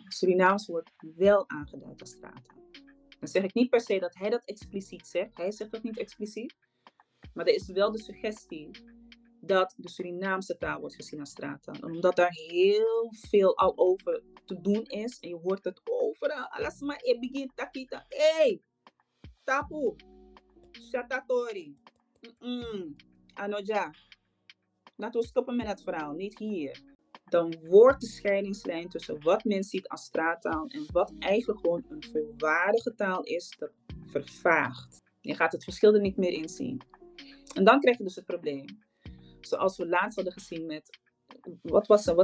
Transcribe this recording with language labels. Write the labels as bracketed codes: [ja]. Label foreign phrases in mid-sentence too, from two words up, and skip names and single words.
[nl] Surinaams wordt wel aangeduid als straattaal. Dan zeg ik niet per se dat hij dat expliciet zegt. Hij zegt dat niet expliciet. Maar er is wel de suggestie dat de Surinaamse taal wordt gezien als straattaal. En omdat daar heel veel al over te doen is. En je hoort het overal. Alles maar begint takita. Hey! Tapu! Shatatori! Anoja. Laten we stoppen met het verhaal. Niet hier. Dan wordt de scheidingslijn tussen wat men ziet als straattaal en wat eigenlijk gewoon een volwaardige taal is, dat vervaagt. Je gaat het verschil er niet meer in zien. En dan krijg je dus het probleem. Zoals we laatst hadden gezien met, wat was ze?